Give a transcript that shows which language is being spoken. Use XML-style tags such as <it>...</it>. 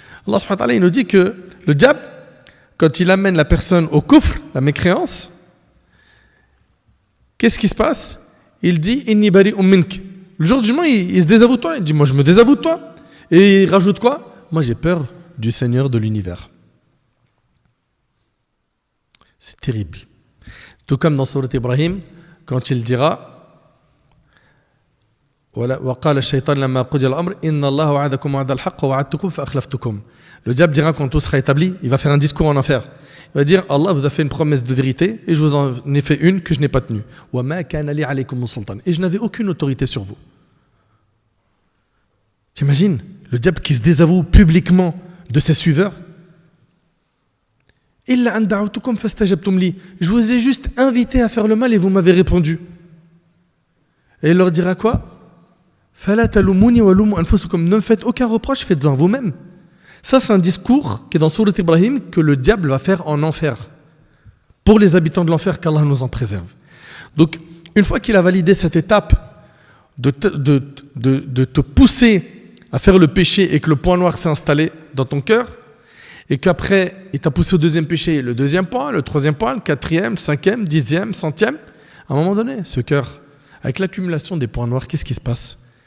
<fr>Allah subhanahu wa ta'ala, il nous dit que le diable, quand il amène la personne au kufr, la mécréance, qu'est-ce qui se passe? Il dit</fr> <ar>Inni bari'un mink.</ar> <fr>Le jour du jugement, il se désavoue de toi. Il dit moi je me désavoue de toi. Et il rajoute quoi? Moi j'ai peur du Seigneur de l'univers. C'est terrible. Tout comme dans Sourate Ibrahim, quand il dira</fr> <ar>وقال الشيطان لما قضي الأمر إن الله وعدكم وعد الحق ووعدتكم فأخلفتكم.</ar> <fr>Le diable dira quand tout sera établi, il va faire un discours en enfer. Il va dire Allah vous a fait une promesse de vérité et je vous en ai fait une que je n'ai pas tenue.</fr> <ar>وما كان لي عليكم سلطان.</ar> <fr>Et je n'avais aucune autorité sur vous. T'imagines le diable qui se désavoue publiquement de ses suiveurs?</fr> <ar>إلا أن دعوتكم فاستجبتم لي.</ar> <fr>Je vous ai juste invité à faire le mal et vous m'avez répondu. Et il leur dira quoi?</fr> <ar>فلا تلوموني ولوموا أنفسكم.</ar> <fr>Ne me faites aucun reproche, faites-en vous-même. Ça, c'est un discours qui est dans Sourate Ibrahim que le diable va faire en enfer. Pour les habitants de l'enfer, qu'Allah nous en préserve. Donc, une fois qu'il a validé cette étape de te pousser à faire le péché et que le point noir s'est installé dans ton cœur, et qu'après, il t'a poussé au deuxième péché, le deuxième point, le troisième point, le quatrième, le cinquième, 10e, 100e, à un moment donné, ce cœur, avec l'accumulation des points noirs, qu'est-ce qui se passe?</fr>